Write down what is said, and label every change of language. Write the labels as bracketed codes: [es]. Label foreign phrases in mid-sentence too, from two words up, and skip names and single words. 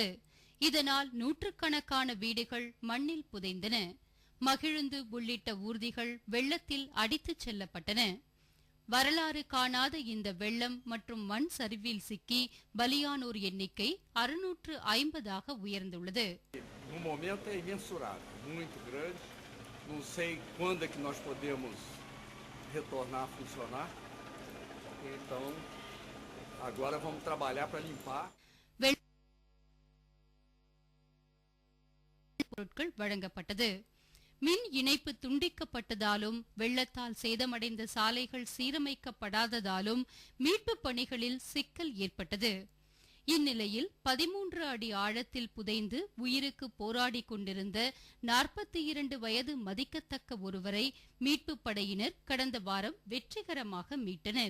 [ta] இதனால் நூற்றுக்கணக்கான வீடுகள் மண்ணில் புதைந்தன. மகிழுந்து உள்ளிட்ட ஊர்திகள் வெள்ளத்தில் அடித்துச் செல்லப்பட்டன. வரலாறு காணாத இந்த வெள்ளம் மற்றும் மண் சரிவில் சிக்கி பலியானோர் எண்ணிக்கை 650ஆக உயர்ந்துள்ளது. [pt] No momento é imensurável, muito grande. Não sei quando é que nós podemos retornar a funcionar. Então, agora vamos trabalhar para limpar. [ta] பொருட்கள் வழங்கப்பட்டது. மின் இணைப்பு துண்டிக்கப்பட்டதாலும் வெள்ளத்தால் சேதமடைந்த சாலைகள் சீரமைக்கப்படாததாலும் மீட்பு பணிகளில் சிக்கல் ஏற்பட்டது. இந்நிலையில் 13 அடி ஆழத்தில் புதைந்து உயிருக்கு போராடி கொண்டிருந்த 42 வயது மதிக்கத்தக்க ஒருவரை மீட்பு படையினர் கடந்த வாரம் வெற்றிகரமாக மீட்டனர்.